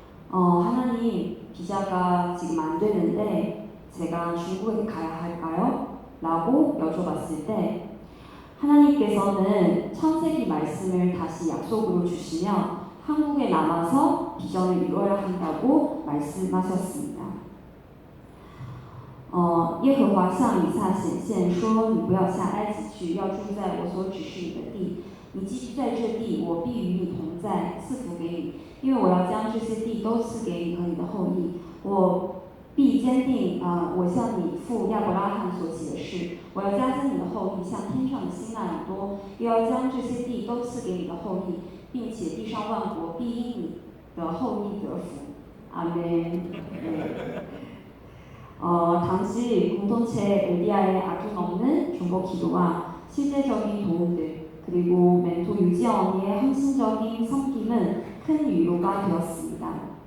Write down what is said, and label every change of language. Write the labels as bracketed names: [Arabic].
[Korean] 하나님, 비자가 지금 안 되는데 제가 중국에 가야 할까요? 라고 여쭤봤을 때 하나님께서는 창세기 말씀을 다시 약속으로 주시며 한국에 남아서 비전을 이뤄야 한다고 말씀하셨습니다. [Chinese] 耶和华向以撒显现说：“你不要下埃及去，要住在我所指示你的地。你寄居在这地，我必与你同在，赐福给你，因为我要将这些地都赐给你和你的后裔。我必坚定我向你父亚伯拉罕所起的事。我要加增你的后裔，像天上的星那样多，又要将这些地都赐给你的后裔，并且地上万国必因你的后裔得福。” 阿门。 [Korean] 당시 공동체 엘리야의 아낌 없는 중보 기도와 실제적인 도움들 그리고 멘토 유지아 언니의 헌신적인 섬김은 큰 위로가 되었습니다.